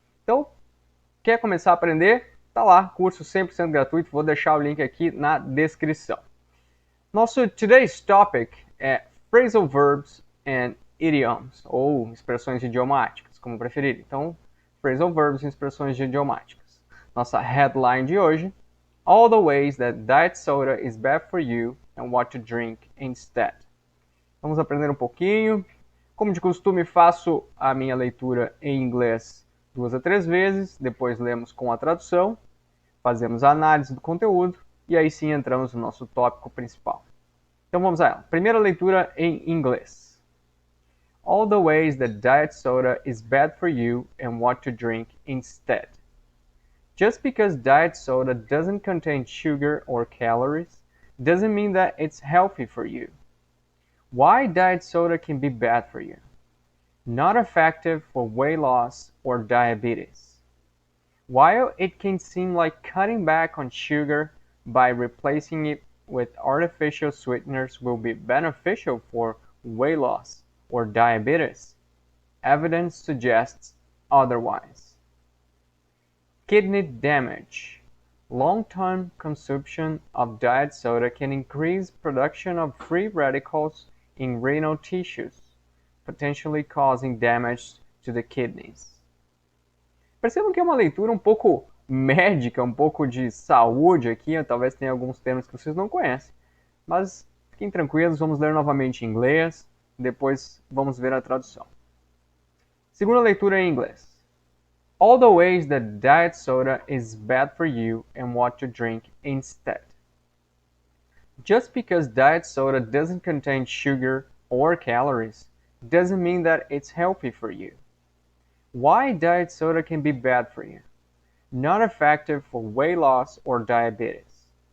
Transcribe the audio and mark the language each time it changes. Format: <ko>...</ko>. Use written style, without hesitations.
<pt>Então, quer começar a aprender? Tá lá, curso 100% gratuito, vou deixar o link aqui na descrição. Nosso</pt> <en>today's topic</en> <pt>é</pt> <en>phrasal verbs and idioms,</en> <pt>ou expressões idiomáticas, como preferir. Então, phrasal verbs e expressões idiomáticas. Nossa headline de hoje:</pt> <en>All the ways that diet soda is bad for you and what to drink instead.</en> <pt>Vamos aprender um pouquinho. Como de costume, faço a minha leitura em inglês 2 a 3 vezes, depois lemos com a tradução, fazemos a análise do conteúdo e aí sim entramos no nosso tópico principal. Então vamos a ela. Primeira leitura em inglês.</pt> <en>All the ways that diet soda is bad for you and what to drink instead. Just because diet soda doesn't contain sugar or calories doesn't mean that it's healthy for you. Why diet soda can be bad for you. Not effective for weight loss or diabetes. While it can seem like cutting back on sugar by replacing it with artificial sweeteners will be beneficial for weight loss or diabetes, evidence suggests otherwise. Kidney damage. Long-term consumption of diet soda can increase production of free radicals in renal tissues, potentially causing damage to the kidneys.</en> <pt>Percebam que é uma leitura um pouco médica, um pouco de saúde aqui, talvez tenha alguns termos que vocês não conhecem, mas fiquem tranquilos, vamos ler novamente em inglês, depois vamos ver a tradução. Segunda leitura em inglês.</pt> <en>All the ways that diet soda is bad for you and what to drink instead. Just because diet soda doesn't contain sugar or calories doesn't mean that it's healthy for you. Why diet soda can be bad for you. Not effective for weight loss or diabetes.</en>